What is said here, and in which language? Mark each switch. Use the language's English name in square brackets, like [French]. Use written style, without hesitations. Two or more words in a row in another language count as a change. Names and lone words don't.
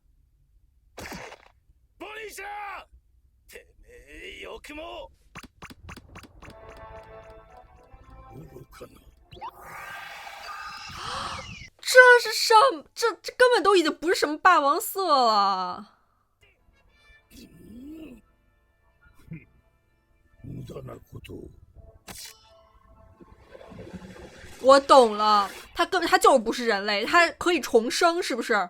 [Japanese] 波尼ちゃん、てめえよくも。動かぬ。 [Chinese] 这是什么？这根本都已经不是什么霸王色了。 [Japanese] 無駄なこと。 [Chinese] 我懂了，他就是不是人类，他可以重生，是不是？